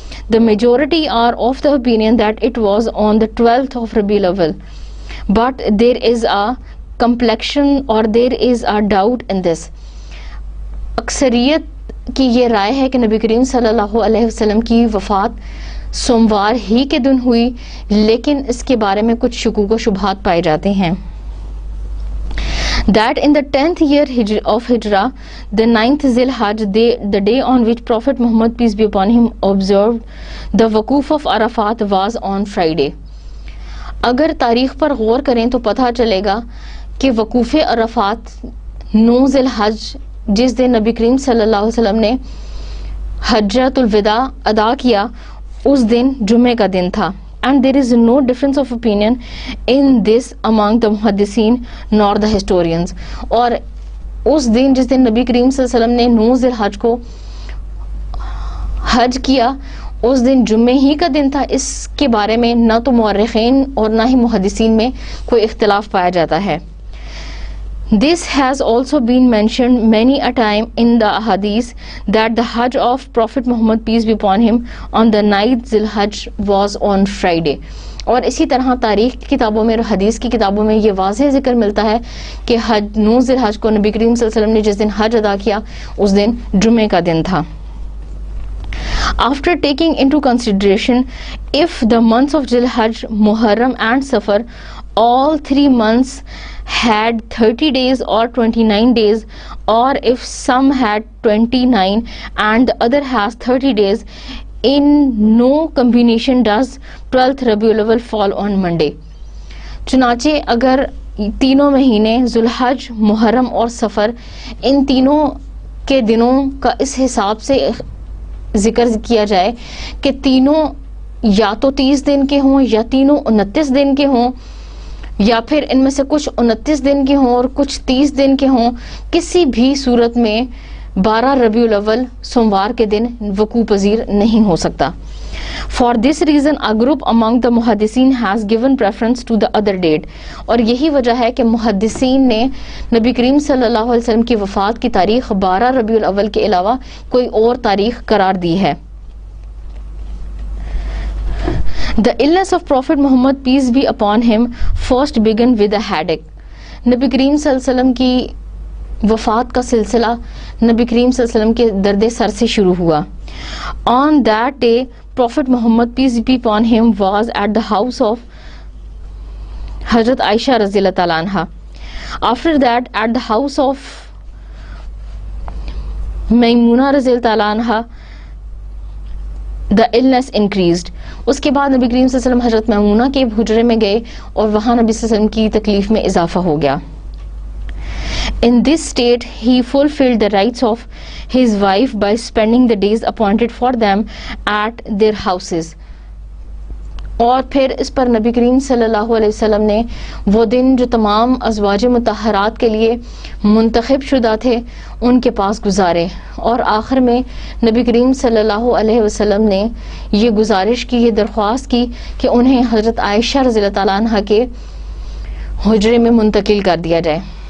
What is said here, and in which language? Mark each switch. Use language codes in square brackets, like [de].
[en] The majority are of the opinion that it was on the 12th of Rabiul Awwal, but there is a complexion or there is a doubt in this. [ur] اکثریت کی یہ رائے ہے کہ نبی کریم صلی اللہ علیہ وسلم کی وفات سوموار ہی کے دن ہوئی، لیکن اس کے بارے میں کچھ شکوک و شبہات پائے جاتے ہیں. [en] That in the 10th year of Hijrah, the 9th Zil-Hajj, the day on which Prophet Muhammad, peace be upon him, observed the Waquf of Arafat, was on Friday. [ur] اگر تاریخ پر غور کریں تو پتہ چلے گا کہ وقوف عرفات 9 ذی الحج، جس دن نبی کریم صلی اللہ علیہ وسلم نے حجۃ الوداع ادا کیا، اس دن جمعے کا دن تھا. [en] And there is no difference of opinion in this among the muhaddithin nor the historians. [ur] اور اس دن جس دن نبی کریم صلی اللہ علیہ وسلم نے 9 ذی الحج کو حج کیا، اس دن جمعے ہی کا دن تھا، اس کے بارے میں نہ تو مورخین اور نہ ہی محدثین میں کوئی اختلاف پایا جاتا ہے. [en] This has also been mentioned many a time in the hadith that the Hajj of Prophet Muhammad, peace be upon him, on the 9th Zilhajj was on Friday. [ur] اور اسی طرح تاریخ کی کتابوں میں اور حدیث کی کتابوں میں یہ واضح ذکر ملتا ہے کہ 9 ذوالحج کو نبی کریم صلی اللہ علیہ وسلم نے جس دن حج ادا کیا اس دن جمعے کا دن تھا. [en] After taking into consideration if the months of Zilhajj, Muharram and Safar, all 3 months had 30 days or 29 days, or if some had 29 and the other has 30 days, in no combination does 12th Rabiul Awwal fall on Monday. [ur] چنانچہ اگر تینوں مہینے ذوالحج، محرم اور سفر ان تینوں کے دنوں کا اس حساب سے ذکر کیا جائے کہ تینوں یا تو 30 دن کے ہوں یا تینوں 29 دن کے ہوں یا پھر ان میں سے کچھ 29 دن کے ہوں اور کچھ 30 دن کے ہوں، کسی بھی صورت میں 12 ربیع الاول سوموار کے دن وقوع پذیر نہیں ہو سکتا. [en] For this reason a group among the محدثین has given preference to the other date. [ur] اور یہی وجہ ہے کہ محدثین نے نبی کریم صلی اللہ علیہ وسلم کی وفات کی تاریخ 12 ربیع الاول کے علاوہ کوئی اور تاریخ قرار دی ہے. [en] The illness of Prophet Muhammad, peace be upon him, first began with a headache. [ur] نبی کریم صلی اللہ علیہ وسلم کی وفات کا سلسلہ نبی کریم صلی اللہ علیہ وسلم کے درد سر سے شروع ہوا. [en] On that day, Prophet Muhammad, peace be upon him, was at the house of Hazrat Aisha radhiyallahu ta'ala anha. After that, at the house of Maimuna radhiyallahu ta'ala anha, the illness increased. [ur] اس کے بعد نبی کریم صلی اللہ علیہ وسلم حضرت میمونہ کے حجرے میں گئے اور وہاں نبی صلی اللہ علیہ وسلم کی تکلیف میں اضافہ ہو گیا. [en] In this state, he fulfilled the rights of his wife by spending the days appointed for them at their houses. [ur] اور پھر اس پر نبی کریم صلی اللہ علیہ وسلم نے وہ دن جو تمام ازواج مطہرات کے لیے منتخب شدہ تھے ان کے پاس گزارے. اور آخر میں نبی کریم صلی اللہ علیہ وسلم نے یہ گزارش کی، یہ درخواست کی کہ انہیں حضرت عائشہ رضی اللہ تعالیٰ عنہ کے حجرے میں منتقل کر دیا جائے.